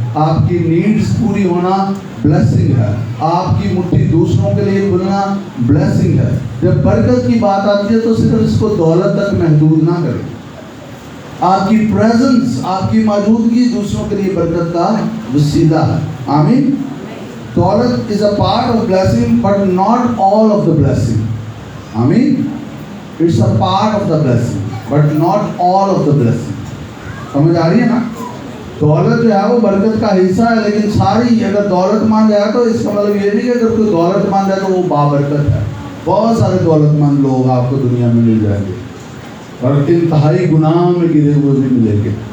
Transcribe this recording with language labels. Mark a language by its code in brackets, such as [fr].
[ur] آپ کی نیڈز پوری ہونا بلیسنگ ہے. آپ کی مٹھی دوسروں کے لیے کھلنا بلیسنگ ہے. جب برکت کی بات آتی ہے تو صرف اس کو دولت تک محدود نہ کریں. آپ کی پریزنس، آپ کی موجودگی دوسروں کے لیے برکت کا وسیلہ ہے. آمین. [en] Daulat is a part of blessing but not all of the blessing. [ur] آمین. [en] It's a part of the blessing but not all of the blessing. [ur] سمجھ آ رہی ہے نا؟ دولت جو ہے وہ برکت کا حصہ ہے، لیکن ساری اگر دولت مند ہے تو اس کا مطلب یہ نہیں کہ اگر کوئی دولت مند ہے تو وہ بابرکت ہے. بہت سارے دولت مند لوگ آپ کو دنیا میں مل جائیں گے اور انتہائی گناہ میں گرے ہوئے بھی ملیں گے.